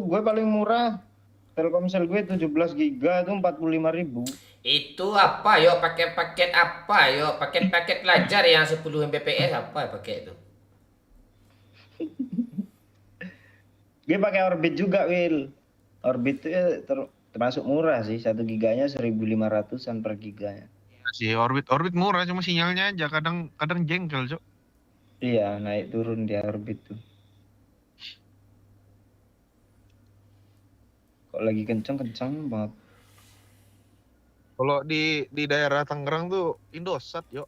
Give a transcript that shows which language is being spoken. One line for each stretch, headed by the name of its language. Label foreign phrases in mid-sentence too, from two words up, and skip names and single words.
Indonesian: Gue paling murah. Telkomsel gue 17 giga itu 45.000. Itu apa yo paket-paket apa yo paket-paket pelajar yang 10 Mbps apa pakai itu? Gue pakai Orbit juga, Will. Orbit itu termasuk murah sih. 1 giganya 1.500-an per giganya. Si Orbit murah cuma sinyalnya aja kadang jengkel, Cok. Iya, naik turun dia Orbit tuh. Kok lagi kenceng banget. Kalau di daerah Tangerang tuh Indosat, yo.